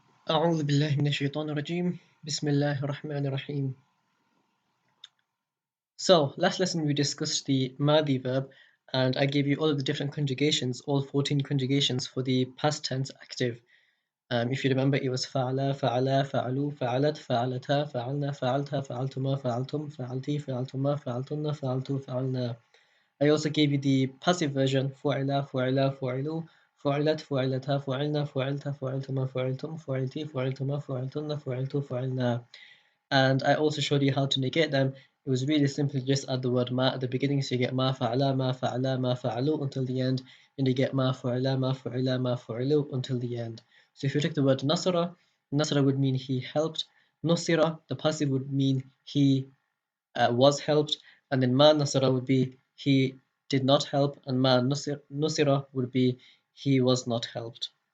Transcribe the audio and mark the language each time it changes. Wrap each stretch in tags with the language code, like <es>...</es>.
<ar>أعوذ بالله من الشيطان الرجيم بسم الله الرحمن الرحيم.</ar> <en>So, last lesson we discussed the Maadi verb and I gave you all of the different conjugations, all 14 conjugations for the past tense active. If you remember, it was</en> <ar>فعل, فعلا, فعلوا, فعلت, فعلتا, فعلنا, فعلتا, فعلتما, فعلتم, فعلتي, فعلتما, فعلتن, فعلتو, فعلنا.</ar> <en>I also gave you the passive version</en> <ar>فعل, فعلا, فعلوا, فعلت, فعلتا, فعلنا, فعلت, فعلتما, فعلتم, فعلتي, فعلتما, فعلتن, فعلتو, فعلنا.</ar> <en>And I also showed you how to negate them. It was really simple, just add the word ma at the beginning, so you get ma fa'ala, ma fa'ala, ma fa'alu until the end, and you get ma fa'ala, ma fa'ila, ma fa'alu until the end. So if you take the word nasara, nasara would mean he helped. Nusira, the passive would mean he was helped, and then ma nasara would be he did not help, and ma nusira would be he was not helped.</en>